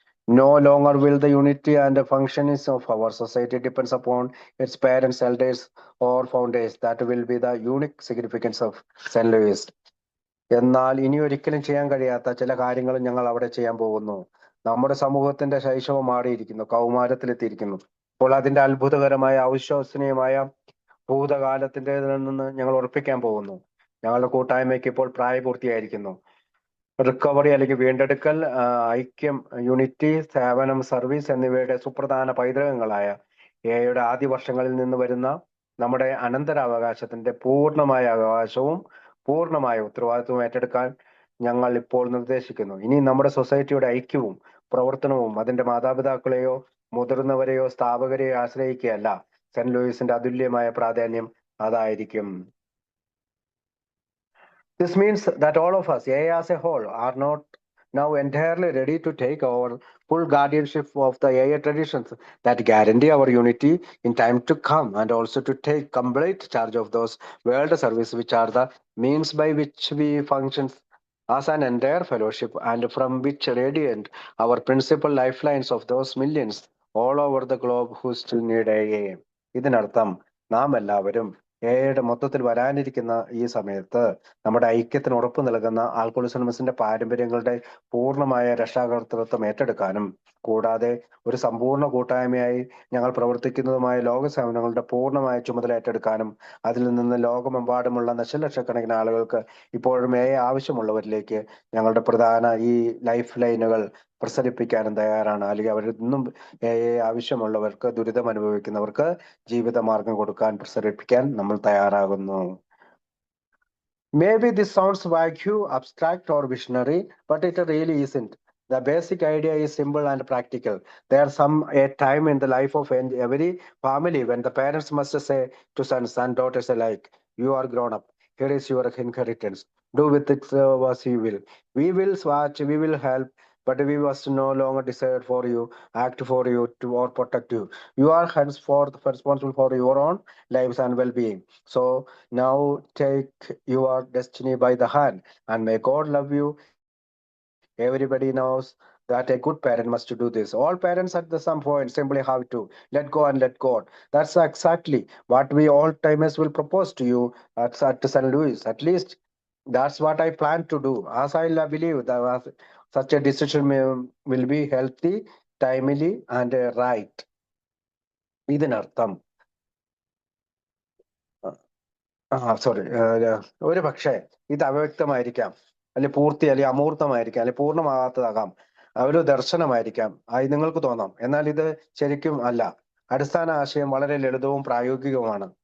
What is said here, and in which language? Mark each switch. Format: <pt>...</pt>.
<en>No longer will the unity and the functionings of our society depends upon its parents, elders, or founders. That will be the unique significance of St. Louis.</en> <ml>എന്നാൽ ഇനി ഒരിക്കലും ചെയ്യാൻ കഴിയാത്ത ചില കാര്യങ്ങളും ഞങ്ങൾ അവിടെ ചെയ്യാൻ പോകുന്നു. നമ്മുടെ സമൂഹത്തിന്റെ ശൈശവം മാറിയിരിക്കുന്നു, കൗമാരത്തിലെത്തിയിരിക്കുന്നു. അപ്പോൾ അതിന്റെ അത്ഭുതകരമായ അവിശ്വസനീയമായ ഭൂതകാലത്തിന്റെ നിന്ന് ഞങ്ങൾ ഉറപ്പിക്കാൻ പോകുന്നു. ഞങ്ങളുടെ കൂട്ടായ്മയ്ക്ക് ഇപ്പോൾ പ്രായപൂർത്തിയായിരിക്കുന്നു. റിക്കവറി അല്ലെങ്കിൽ വീണ്ടെടുക്കൽ, ഐക്യം, യൂണിറ്റി, സേവനം, സർവീസ് എന്നിവയുടെ സുപ്രധാന പൈതൃകങ്ങളായ എയുടെ ആദ്യ വർഷങ്ങളിൽ നിന്ന് വരുന്ന നമ്മുടെ അനന്തരാവകാശത്തിന്റെ പൂർണ്ണമായ അവകാശവും പൂർണ്ണമായ ഉത്തരവാദിത്വവും ഏറ്റെടുക്കാൻ ഞങ്ങൾ ഇപ്പോൾ നിർദ്ദേശിക്കുന്നു. ഇനി നമ്മുടെ സൊസൈറ്റിയുടെ ഐക്യവും പ്രവർത്തനവും അതിന്റെ മാതാപിതാക്കളെയോ മുതിർന്നവരെയോ സ്ഥാപകരെയോ ആശ്രയിക്കുകയല്ല. സെന്റ് ലൂയിസിന്റെ അതുല്യമായ പ്രാധാന്യം അതായിരിക്കും.</ml> <en>This means that all of us, AA as a whole, are not now entirely ready to take over full guardianship of the AA traditions that guarantee our unity in time to come, and also to take complete charge of those world service which are the means by which we function as an entire fellowship, and from which radiant our principal lifelines of those millions all over the globe who still need AA.</en> <ml>ഇതിനർത്ഥം നാം എല്ലാവരും എയുടെ മൊത്തത്തിൽ വരാനിരിക്കുന്ന ഈ സമയത്ത് നമ്മുടെ ഐക്യത്തിന് ഉറപ്പ് നൽകുന്ന ആൽക്കോളിസ് അനോണിമസിന്റെ പാരമ്പര്യങ്ങളുടെ പൂർണ്ണമായ രക്ഷാകർതൃത്വം ഏറ്റെടുക്കാനും കൂടാതെ ഒരു സമ്പൂർണ്ണ കൂട്ടായ്മയായി ഞങ്ങൾ പ്രവർത്തിക്കുന്നതുമായ ലോക സേവനങ്ങളുടെ പൂർണ്ണമായ ചുമതല ഏറ്റെടുക്കാനും അതിൽ നിന്ന് ലോകമെമ്പാടുമുള്ള ദശലക്ഷക്കണക്കിന് ആളുകൾക്ക് ഇപ്പോഴും ആവശ്യമുള്ളവരിലേക്ക് ഞങ്ങളുടെ പ്രധാന ഈ ലൈഫ് ലൈനുകൾ പ്രസരിപ്പിക്കാനും തയ്യാറാണ്. അല്ലെങ്കിൽ അവരിൽ നിന്നും ആവശ്യമുള്ളവർക്ക്, ദുരിതം അനുഭവിക്കുന്നവർക്ക് ജീവിതമാർഗം കൊടുക്കാൻ, പ്രസരിപ്പിക്കാൻ നമ്മൾ തയ്യാറാകുന്നു.</ml> <en>Maybe this sounds vague, abstract, or visionary, but it really isn't. The basic idea is simple and practical. There's a time in the life of every family when the parents must say to sons and daughters alike, "You are grown up. Here is your inheritance. Do with it as you will. We will watch, we will help, but we must no longer decide for you, act for you, or protect you. You are henceforth responsible for your own lives and well-being. So now take your destiny by the hand, and may God love you." Everybody knows that a good parent must do this. All parents at some point simply have to let go and let God. That's exactly what we all timers will propose to you at St. Louis. At least that's what I plan to do, as I believe that such a decision will be healthy, timely, and right.</en> <ml>ഇതിനർത്ഥം sorry ഒരു പക്ഷേ ഇത് അവ്യക്തമായിരിക്കാം, അല്ലെ അല്ലെ അമൂർത്തമായിരിക്കാം, അല്ലെ പൂർണ്ണമാകാത്തതാകാം, ഒരു ദർശനമായിരിക്കാം ആയി നിങ്ങൾക്ക് തോന്നാം. എന്നാൽ ഇത് ശരിക്കും അല്ല. അടിസ്ഥാന ആശയം വളരെ ലളിതവും പ്രായോഗികവുമാണ്.</ml>